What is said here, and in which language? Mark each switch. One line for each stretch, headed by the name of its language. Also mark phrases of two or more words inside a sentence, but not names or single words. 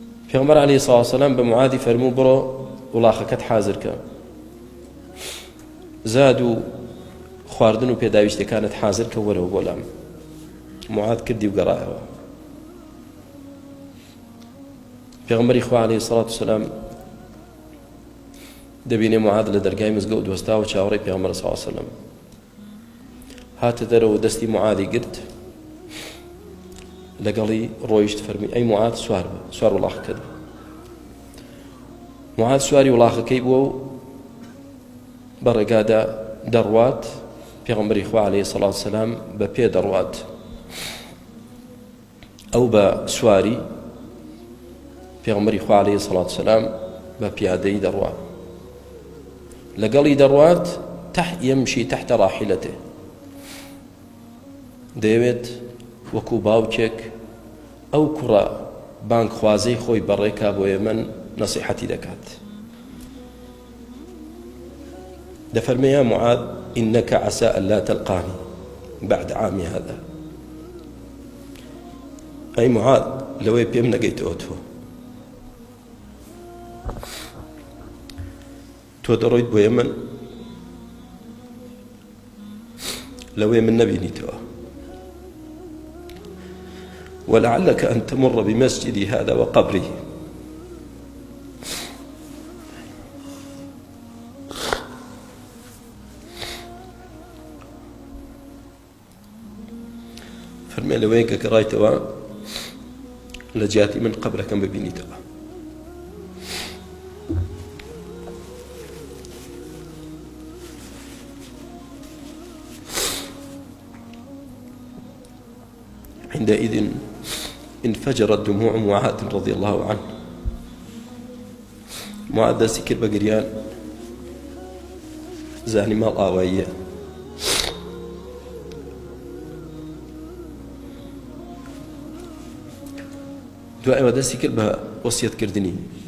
Central Kurdish: پیغمبر
Arabic: عليه الصلاة والسلام
Central Kurdish: بمعاذ فرمو برو وڵاخەکەت حازر کە زاد و خواردن و پێداویستەکانت حازر کە وەرەوە بۆ لام. معاذ کردی و گەڕایەوە. پێغمبەری خوا
Arabic: عليه الصلاة والسلام
Central Kurdish: دەبینێ معاذ لە دەرگای مزگەوت وەستا و چاوەڕێی پێغمبەر
Arabic: صلی الله عليه وسلم
Central Kurdish: هاتە دەرەوە دەستی معاذی گرت لەگەڵی ڕۆیشت فەرمی ئەی معاذ سوار بە سوار وڵاخەکەت بە. معاذ سواری وڵاخەکەی بووە و بەڕێگادا دەڕوات. پێغمبەری خوا
Arabic: عليه الصلاة والسلام
Central Kurdish: بە پێ دەڕوات ئەو بە سواری پێغمبەری خوا
Arabic: عليه الصلاة والسلام
Central Kurdish: بە پیادەی دەڕوات لەگەڵی دەڕوات
Arabic: يمشي تحت راحلته
Central Kurdish: دەیەوێت وەکو باوکێک ئەو کوڕە بانگ خوازەی خۆی بەڕێکا بۆ ئێمە نصيحتي دەکات.
Arabic: دەفەرمێ يا معاذ إنك عسى ألا تلقاني بعد عامي هذا. أي معاذ
Central Kurdish: لەوەی پێم نەگەیتەوە تۆ دەڕۆیت بۆ ئێمە لەوەی من نەبینیتەوە.
Arabic: ولعلك أن تمر بمسجدي هذا وقبري
Central Kurdish: فەرمێ لەوەی کە گەڕایتەوە لە جیاتی من قبرەکەم ببینیتەوە.
Arabic: عندئذ انفجرت دموع معاذ رضي الله عنه.
Central Kurdish: معاذ دەستی کرد بە گریان زانی ماڵ ئاواییە. دوایەوە دەستی کرد بە وەسیەتکردنی